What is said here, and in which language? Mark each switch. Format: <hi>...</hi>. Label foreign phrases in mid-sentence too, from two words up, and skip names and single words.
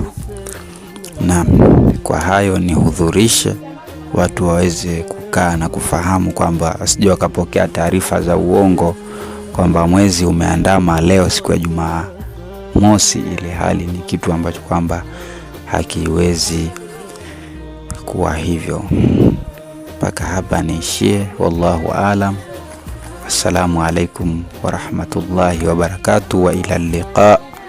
<sw>Na kwa hayo ni hudhurishe watu waweze kukaa na kufahamu kwamba asije wakapokea taarifa za uongo kwamba mwezi umeandama leo siku ya Jumamosi, ile hali ni kitu ambacho kwamba hakiwezi kuwa hivyo. Mpaka hapa niishie,</sw> <ar>والله أعلم. السلام عليكم ورحمة الله وبركاته وإلى اللقاء.</ar>